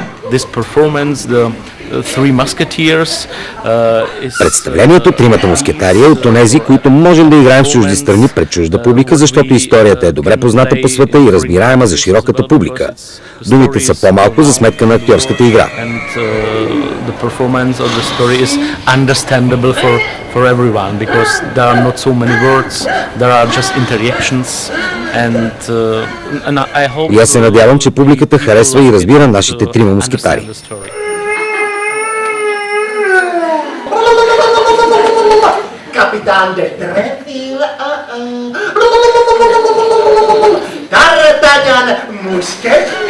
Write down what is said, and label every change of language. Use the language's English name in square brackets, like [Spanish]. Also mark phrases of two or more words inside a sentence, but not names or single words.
[English] this performance, the Three Musketeers, [Bulgarian] Представлението Тримата мускетари е от онези, които можем да играем в чужди страни пред чужда публика, защото историята е добре позната по света и разбираема за широката публика. Думите са по-малко за сметка на актьорската игра. [English] The performance of the story is understandable for everyone because there are not so many words, there are just interactions, and I hope. [Bulgarian] И аз се надявам, че публиката харесва и разбира нашите трима мускетари. Капитан де Трефил, Д'Артаньян, мушкет.